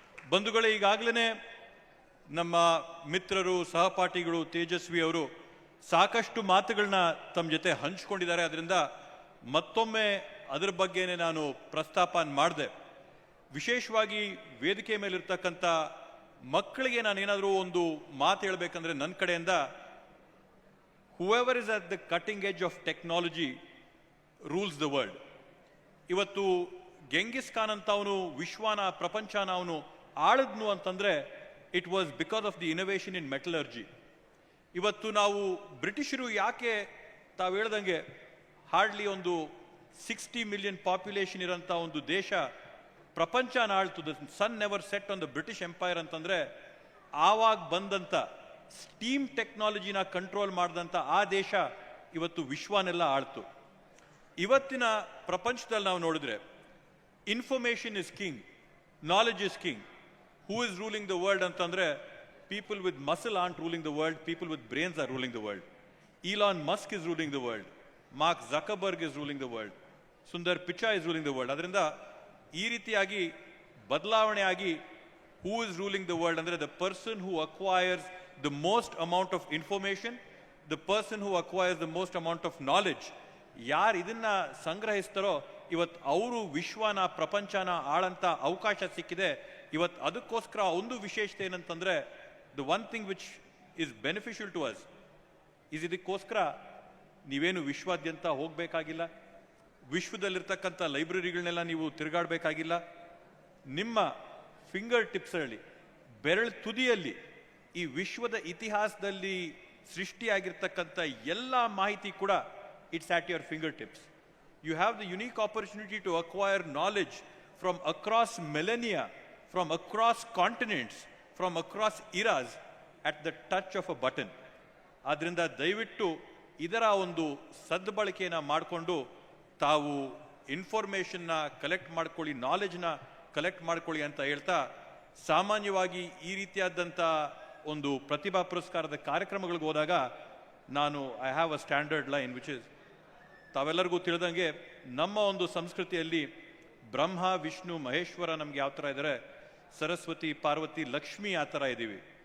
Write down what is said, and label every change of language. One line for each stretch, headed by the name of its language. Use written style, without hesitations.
Kannada: ಬಂಧುಗಳೇ, ಈಗಾಗಲೇ ನಮ್ಮ ಮಿತ್ರರು, ಸಹಪಾಠಿಗಳು, ತೇಜಸ್ವಿ ಅವರು ಸಾಕಷ್ಟು ಮಾತುಗಳನ್ನ ತಮ್ಮ ಜೊತೆ ಹಂಚ್ಕೊಂಡಿದ್ದಾರೆ. ಅದರಿಂದ ಮತ್ತೊಮ್ಮೆ ಅದರ ಬಗ್ಗೆನೇ ನಾನು ಪ್ರಸ್ತಾಪ ಮಾಡಿದೆ. ವಿಶೇಷವಾಗಿ ವೇದಿಕೆ ಮೇಲಿರ್ತಕ್ಕಂಥ ಮಕ್ಕಳಿಗೆ ನಾನೇನಾದರೂ ಒಂದು ಮಾತು ಹೇಳಬೇಕಂದ್ರೆ ನನ್ನ ಕಡೆಯಿಂದ,
English: whoever is at the cutting edge of technology rules the world.
Kannada: ಇವತ್ತು ಗೆಂಗಿಸ್ ಖಾನ್ ಅಂತ ಅವನು ವಿಶ್ವನ, ಪ್ರಪಂಚನ ಅವನು ಆಳಿದ್ನು ಅಂತಂದ್ರೆ
English: It was because of the innovation in metallurgy.
Kannada: ಇವತ್ತು ನಾವು ಬ್ರಿಟಿಷರು ಯಾಕೆ ತಾವು ಹೇಳ್ದಂಗೆ ಹಾರ್ಡ್ಲಿ ಒಂದು 60 ಮಿಲಿಯನ್ ಪಾಪ್ಯುಲೇಷನ್ ಇರೋಂಥ ಒಂದು ದೇಶ ಪ್ರಪಂಚನ ಆಳ್ತು,
English: the sun never set on the British empire
Kannada: ಅಂತಂದ್ರೆ ಆವಾಗ ಬಂದಂಥ ಸ್ಟೀಮ್ ಟೆಕ್ನಾಲಜಿನ ಕಂಟ್ರೋಲ್ ಮಾಡಿದಂಥ ಆ ದೇಶ ಇವತ್ತು ವಿಶ್ವನೆಲ್ಲ ಆಳ್ತು. ಇವತ್ತಿನ ಪ್ರಪಂಚದಲ್ಲಿ ನಾವು ನೋಡಿದ್ರೆ
English: Information is king, knowledge is king. Who is ruling the world ಅಂತಂದ್ರೆ people with muscle aren't ruling the world, people with brains are ruling the world. Elon Musk is ruling the world, Mark Zuckerberg is ruling the world, Sundar Pichai is ruling the world.
Kannada: ಅದರಿಂದ ಈ ರೀತಿಯಾಗಿ ಬದಲಾವಣೆ ಆಗಿ
English: who is ruling the world ಅಂದ್ರೆ the person who acquires the most amount of information, the person who acquires the most amount of knowledge,
Kannada: ಯಾರು ಇದನ್ನ ಸಂಗ್ರಹಿಸ್ತಾರೋ ಇವತ್ತು ಅವರು ವಿಶ್ವನ, ಪ್ರಪಂಚನ ಆಳಂತ ಅವಕಾಶ ಸಿಕ್ಕಿದೆ. ಇವತ್ತು ಅದಕ್ಕೋಸ್ಕರ ಒಂದು ವಿಶೇಷತೆ ಏನಂತಂದ್ರೆ,
English: the one thing which is beneficial to us,
Kannada: ಇದಕ್ಕೋಸ್ಕರ ನೀವೇನು ವಿಶ್ವಾದ್ಯಂತ ಹೋಗಬೇಕಾಗಿಲ್ಲ, ವಿಶ್ವದಲ್ಲಿರ್ತಕ್ಕಂಥ ಲೈಬ್ರರಿಗಳನ್ನೆಲ್ಲ ನೀವು ತಿರುಗಾಡಬೇಕಾಗಿಲ್ಲ. ನಿಮ್ಮ ಫಿಂಗರ್ ಟಿಪ್ಸಲ್ಲಿ, ಬೆರಳು ತುದಿಯಲ್ಲಿ ಈ ವಿಶ್ವದ ಇತಿಹಾಸದಲ್ಲಿ ಸೃಷ್ಟಿಯಾಗಿರ್ತಕ್ಕಂಥ ಎಲ್ಲ ಮಾಹಿತಿ ಕೂಡ
English: It's at your finger tips. You have the unique opportunity to acquire knowledge from across millennia, from across continents, from across eras at the touch of a button.
Kannada: ಆದ್ರಿಂದ ದಯವಿಟ್ಟು ಇದರ ಒಂದು ಸದ್ಬಳಕೆಯನ್ನು ಮಾಡಿಕೊಂಡು ತಾವು ಇನ್ಫಾರ್ಮೇಷನ್ನ ಕಲೆಕ್ಟ್ ಮಾಡ್ಕೊಳ್ಳಿ, ನಾಲೆಜ್ನ ಕಲೆಕ್ಟ್ ಮಾಡ್ಕೊಳ್ಳಿ ಅಂತ ಹೇಳ್ತಾ, ಸಾಮಾನ್ಯವಾಗಿ ಈ ರೀತಿಯಾದಂಥ ಒಂದು ಪ್ರತಿಭಾ ಪುರಸ್ಕಾರದ ಕಾರ್ಯಕ್ರಮಗಳಿಗೆ ಹೋದಾಗ ನಾನು
English: I have a standard line which is,
Kannada: ತಾವೆಲ್ಲರಿಗೂ ತಿಳಿದಂಗೆ ನಮ್ಮ ಒಂದು ಸಂಸ್ಕೃತಿಯಲ್ಲಿ ಬ್ರಹ್ಮ, ವಿಷ್ಣು, ಮಹೇಶ್ವರ ನಮ್ಗೆ ಯಾವ ಥರ ಇದ್ದಾರೆ, ಸರಸ್ವತಿ, ಪಾರ್ವತಿ, ಲಕ್ಷ್ಮಿ ಆ ಥರ ಇದ್ದೀವಿ.